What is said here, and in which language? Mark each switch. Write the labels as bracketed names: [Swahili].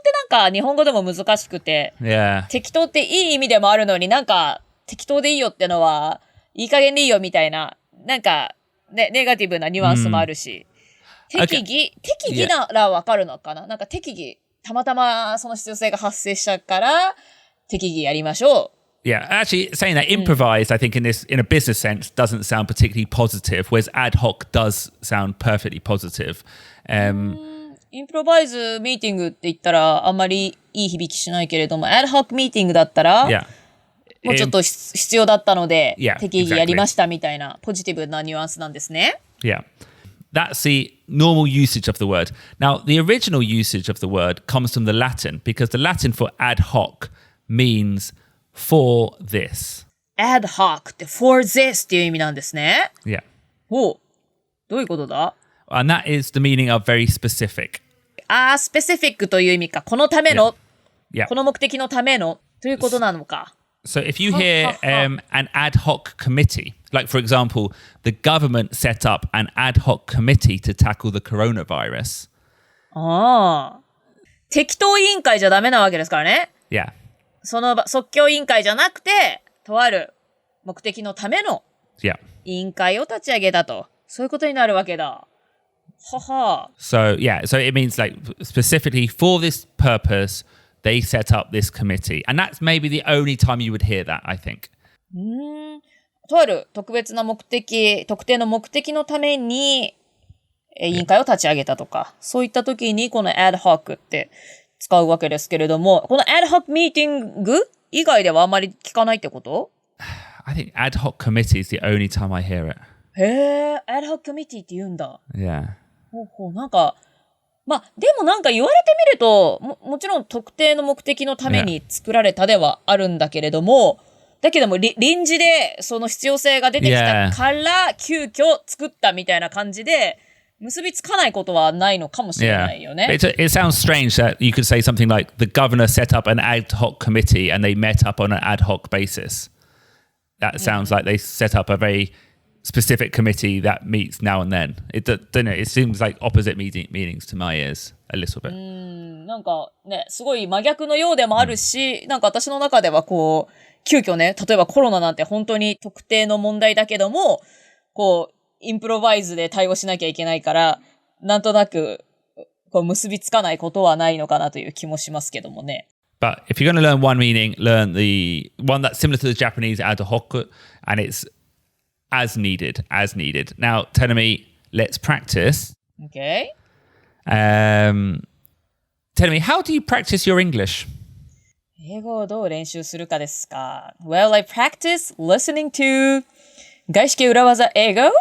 [Japanese] なんか日本語でも難しくて、適当っていい意味でもあるのに、なんか適当でいいよってのはいい加減でいいよみたいな、なんかね、ネガティブなニュアンスもあるし、適宜ならわかるのかな？なんか適宜、たまたまその必要性が発生したから、適宜やりましょう。 [English] Yeah, actually saying that improvised, I think in a business sense, doesn't sound particularly positive, whereas ad hoc does sound perfectly positive. [Japanese] インプロバイズミーティングって言ったらあんまりいい響きしないけれども、ad hoc ミーティングだったら、もうちょっと必要だったので、適宜やりましたみたいなポジティブなニュアンスなんですね。 [English] Yeah. That's the normal usage of the word. Now, the original usage of the word comes from the Latin, because the Latin for ad hoc means for this. [Japanese] ad hoc って [English] for this [Japanese] っていう意味なんですね。 [English] Yeah. [Japanese] ほう。どういうことだ？ [English] And that is the meaning of very specific. [Japanese] specific という意味か。このための、 [English] Yeah. [Japanese] この目的のためのということなのか。 [English] So if you hear an ad hoc committee, like for example, the government set up an ad hoc committee to tackle the coronavirus. [Japanese] 適当委員会じゃダメなわけですからね。 [English] Yeah. [Japanese] その即興委員会じゃなくて、とある目的のための委員会を立ち上げたと。そういうことになるわけだ。はは。 [English] So it means like specifically for this purpose, they set up this committee. And that's maybe the only time you would hear that, I think. [Japanese] とある特定の目的のために委員会を立ち上げたとか、そういった時にこの ad hoc って使うわけですけれども、この ad hoc ミーティング以外ではあまり聞かないってこと？ [English] I think ad hoc committee is the only time I hear it. [Japanese] へー、ad hoc committee って言うんだ。 [English] Yeah. [Japanese] なんか、でもなんか言われてみると、もちろん特定の目的のために作られたではあるんだけれども、だけども臨時でその必要性が出てきたから急遽作ったみたいな感じで、結びつかないことはないのかもしれないよね。 [English] It sounds strange that you could say something like the governor set up an ad hoc committee and they met up on an ad hoc basis. That sounds like they set up a very specific committee that meets now and then. It seems like opposite meanings to my ears a little bit. [Japanese] なんかね、すごい真逆のようでもあるし、なんか私の中ではこう、急遽ね、例えばコロナなんて本当に特定の問題だけども、こう、インプロバイズで対応しなきゃいけないから、なんとなくこう結びつかないことはないのかなという気もしますけどもね。 [English] But if you're going to learn one meaning, learn the one that's similar to the Japanese ad hoc, and it's as needed. Now, Tenemi, let's practice. Okay. Tenemi, how do you practice your English? [Japanese] 英語をどう練習するかですか [English] Well, I practice listening to 外資系裏技英語